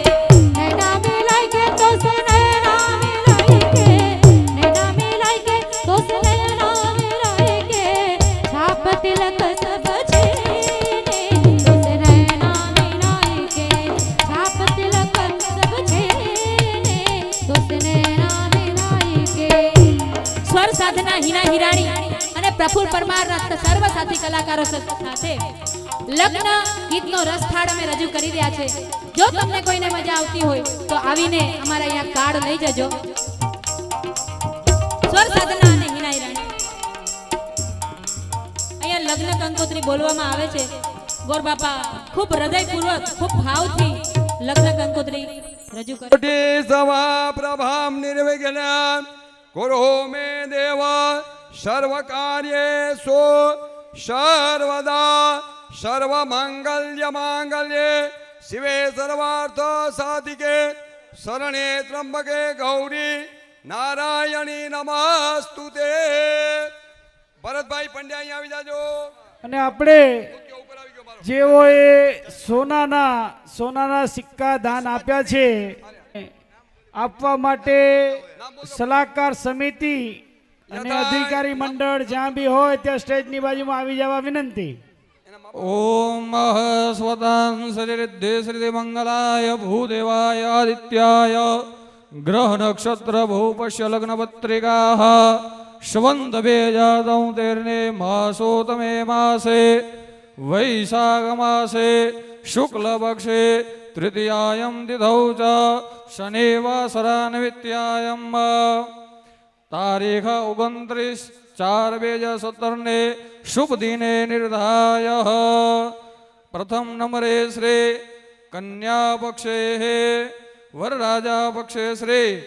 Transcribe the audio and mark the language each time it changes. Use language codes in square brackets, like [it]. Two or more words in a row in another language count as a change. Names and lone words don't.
[hi] नैना मिलाई के तुझसे नैना मिलाई के, नैना मिलाई के तुझसे नैना मिलाई के, छाप तिलक सब छीने, तुझसे नैना मिलाई के, छाप तिलक सब छीने, तुझसे नैना मिलाई के. स्वर साधना [gu] લગ્નના હિના હિરાણી અને પ્રફુલ્લ પરમારના સર્વ સાથી કલાકારો સાથે લગ્ન ગીતનો રસ થાળ અમે રજૂ કરી રહ્યા છે. જો તમને કોઈને મજા આવતી હોય તો આવીને અમારા અહીંયા કાર્ડ લઈ જજો. સ્વર સાધના અને હિના હિરાણી અહીંયા લગ્ન કંકોત્રી બોલવામાં આવે છે. ગોર બાપા ખૂબ હૃદયપૂર્વક ખૂબ ભાવથી લગ્ન કંકોત્રી રજૂ કરે. [sa] कोटि सवा प्रभाम निर्विघ्न कुरु मे देव सर्व कार्येषु सर्वदा सर्व मंगल्य मांगल्ये शिवे सर्वार्थ साधिके शरणे त्र्यंबके गौरी नारायणी नमस्तुते. [gu] ભરતભાઈ પંડ્યા અહીં આવી જાજો. અને આપણે જેઓએ સોનાના સિક્કા દાન આપ્યા છે આપવા માટે સલાહકાર સમિતિ અને અધિકારી મંડળ જ્યાં બી હોય ત્યાં સ્ટેજની બાજુમાં આવી જવા વિનંતી. [sa] ओम स्वतं सरिद्धि श्री मंगलाय भूदेवाय आदित्याय ग्रह नक्षत्र भूपश्य लग्न पत्रिकाः श्वंत बेजातौ तेरने मासोतमे मासे वैशाख मासे शुक्ल पक्षे तृतीयायं तिथौ च शनिवासरान्वित्यायं तारीख 29/4/2017 ने शुभ दिने निर्धाय प्रथम नंबरे श्री कन्या पक्षे वरराजा पक्षे श्री